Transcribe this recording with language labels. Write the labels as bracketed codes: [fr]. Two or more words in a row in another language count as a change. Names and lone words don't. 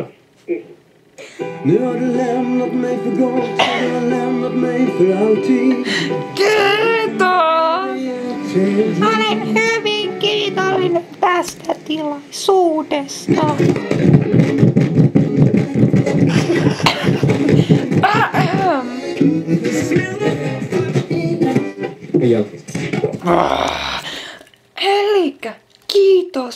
[sv] Nu har du lämnat mig för gott, du har lämnat mig för alltid. [fi] Kiitos! Olen hyvin kiitollinen tästä tilaisuudesta. Elikkä, kiitos.